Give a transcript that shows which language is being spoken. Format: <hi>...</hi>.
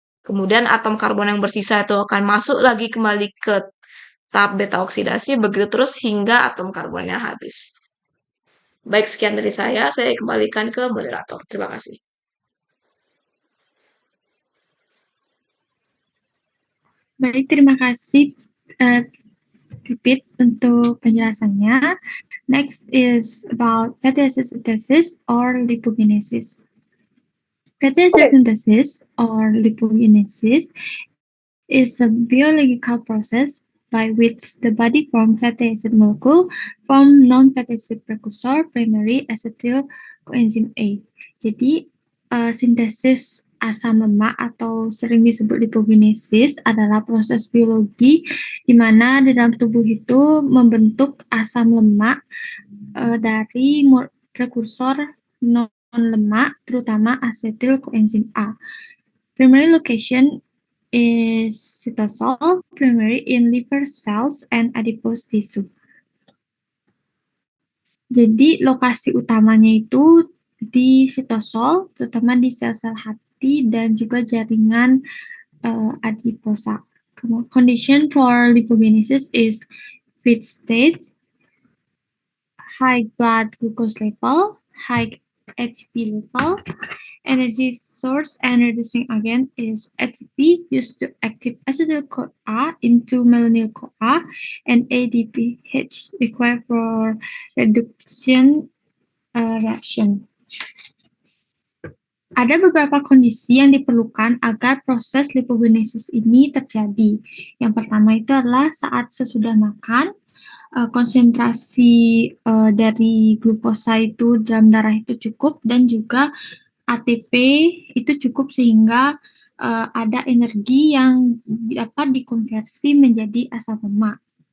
<id>Kemudian atom karbon yang bersisa itu akan masuk lagi kembali ke tahap beta oksidasi, begitu terus hingga atom karbonnya habis. Baik, sekian dari saya kembalikan ke moderator. Terima kasih. Baik, terima kasih Pipit untuk penjelasannya.</id> <en>Next is about fatty acid synthesis or lipogenesis. Fatty acid synthesis or lipogenesis is a biological process by which the body forms fatty acid molecule from non-fatty acid precursor primary acetyl coenzyme A.</en> <id>Jadi, sintesis asam lemak atau sering disebut lipogenesis adalah proses biologi di mana di dalam tubuh itu membentuk asam lemak dari prekursor non-lemak, terutama acetyl coenzyme A.</id> <en>Primary location is cytosol, primary in liver cells and adipose tissue.</en> <id>Jadi lokasi utamanya itu di sitosol, terutama di sel-sel hati dan juga jaringan adiposa.</id> <en>Condition for lipogenesis is fit state, high blood glucose level, high ATP level. Energy source and reducing agent is ATP used to active acetyl-CoA into malonyl-CoA, and ADPH required for reduction reaction.</en> <id>Ada beberapa kondisi yang diperlukan agar proses lipogenesis ini terjadi. Yang pertama itu adalah saat sesudah makan, konsentrasi dari glukosa itu dalam darah itu cukup, dan juga ATP itu cukup sehingga ada energi yang dapat dikonversi menjadi asam lemak.</id>